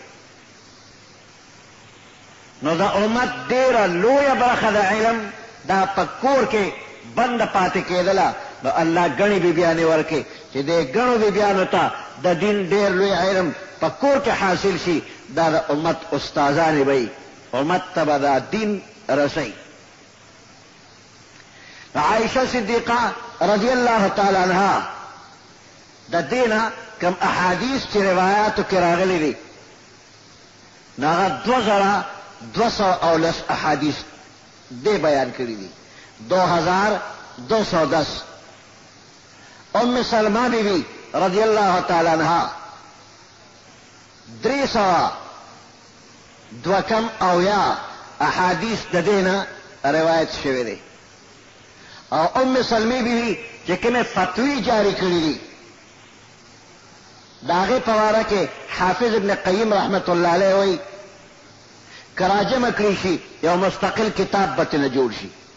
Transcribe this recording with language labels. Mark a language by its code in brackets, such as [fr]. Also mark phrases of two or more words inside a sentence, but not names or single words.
[ps] نو د امت ډېره لویه برخه د علم دا په کور کې بنده پاتې کېدله. نو الله ګڼې بیبیانې ورکړي چې دې ګڼو بیبیانو ته د دین ډېر لوی علم په کور کې حاصل شي. دا د امت استادانې به امت ته به دا دین رسوي. عائشہ صدیقہ [ar] رضی اللہ تعالی عنہ [ps] د دینه کم احادیث چې روایاتو کې راغلي دي نو هغه 2210 احادیث دې بیان کړي دي. 2210. ام سلمہ بیوی [ar] رضی اللہ تعالی عنہ [ps] 302 احادیث د دینه روایت شوي دي. او ام سلمې بیوی چې کومې فتوی جاری کړي دي د هغې په باره کې حافظ ابن قیم [ar] رحمت الله علیه [ps] وایي که راجمع کړي شي یو مستقل کتاب به ترنه جوړ شي.